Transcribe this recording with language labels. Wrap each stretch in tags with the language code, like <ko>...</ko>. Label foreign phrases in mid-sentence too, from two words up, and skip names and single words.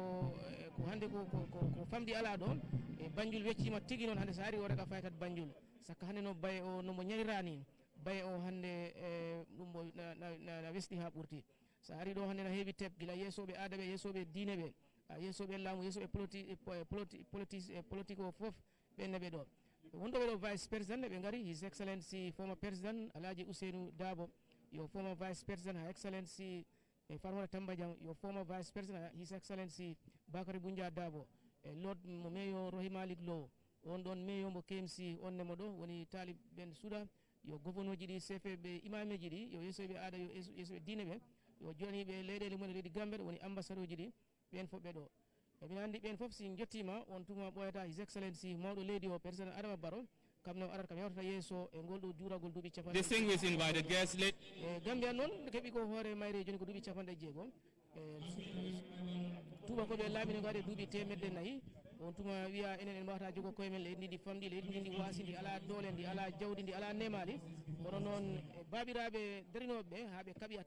<ff>ko famdi ala ɗo e Banjul weccima tigui noon hannde sa ari o reka faytat Banjul sakka hannde no Baye o nomo ñayrani Baye o hannde ɗum na wesɗi ha ɓurti sa ari ɗo hannde no heewi teb gila yeesoɓe aada ɓe yeesoɓe diine ɓe yeesoɓe laamu yeesoɓe politique o foof ɓenne ɓe ɗo wonɗo ɓe ɗo vice président ɓe gari</ff> <en>His Excellency former</en> <ff>président Alhaji Ousainou Dabo yo former</ff> <fr>vice président</fr> <ff>ha Excellency Farmata Tambadiang yo former</ff> <fr>vice président</fr> <en>His Excellency</en> <ff>Bakary Boundia Dabo e Lord mo meyo Rohey Malick Lowe on ɗon meyo mo KMC onne mo ɗo woni talib ben Souda yo gouverneur ji ɗi CFB imameji ɗi yo yeesoɓe aada yo yeesoɓe diine ɓe yo joniɓe leyɗele mumen leydi Gambia woni ambassadeur ji ɗi ɓen fof ɓe ɗo emin andi ɓen fof si jettima on tuma ɓoyata</ff> <en>His Excellency</en> <ff>mawɗo leydi o président Adama Barrow kam no arata kam yawtata yeeso e ngol ɗo juuragol duuɓi capanɗe</ff> <en>distinguished invited guests e</en> <ff>Gambia noon keeɓi ko hoore mayre joni ko duuɓi capanɗe jeegom tubakoɓe laaɓi no gaade duuɓi temedde nayyi on tuma wiya enen en mbawata jogo koye men leydi ndi famɗi leydi ndi ndi waasi ndi ala doole ndi ala jawdi ndi ala nemali kono noon babiraɓe darinoɓe ɓe ha ɓe kaaɓi ha</ff>